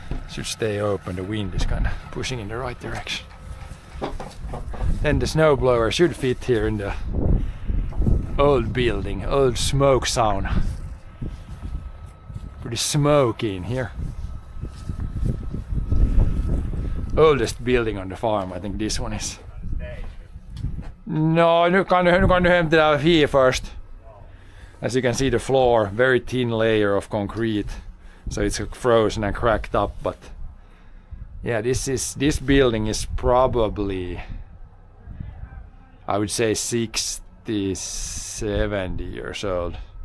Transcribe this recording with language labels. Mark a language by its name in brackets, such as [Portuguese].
[English] Should stay open, the wind is kind of pushing in the right direction. Then the snowblower should fit here in the old building, old smoke sauna. Pretty smoky in here. Oldest building on the farm, I think this one is. [Swedish] No, nu kan du hämta det här först. [English] As you can see the floor, very thin layer of concrete. So it's frozen and cracked up, but yeah, this building is probably, I would say 60, 70 years old.